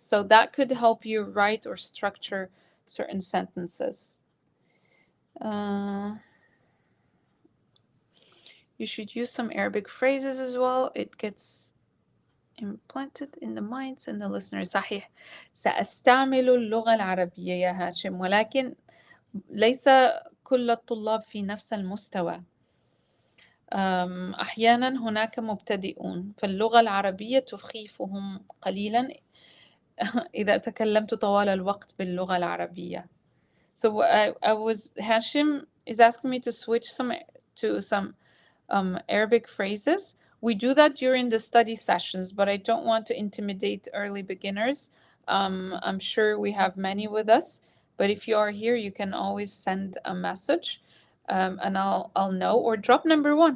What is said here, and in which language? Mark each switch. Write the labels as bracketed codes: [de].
[en] So that could help you write or structure certain sentences. You should use some Arabic phrases as well. It gets implanted in the minds and the listeners. [ar] صحيح. سأستعمل اللغة العربية يا هاشم، ولكن ليس كل الطلاب في نفس المستوى. أحيانا هناك مبتدئون، فاللغة العربية تخيفهم قليلا إذا تكلمت طوال الوقت باللغة العربية. [en] So Hashim is asking me to switch to some Arabic phrases. We do that during the study sessions, but I don't want to intimidate early beginners. I'm sure we have many with us, but if you are here, you can always send a message, and I'll know, or drop number one.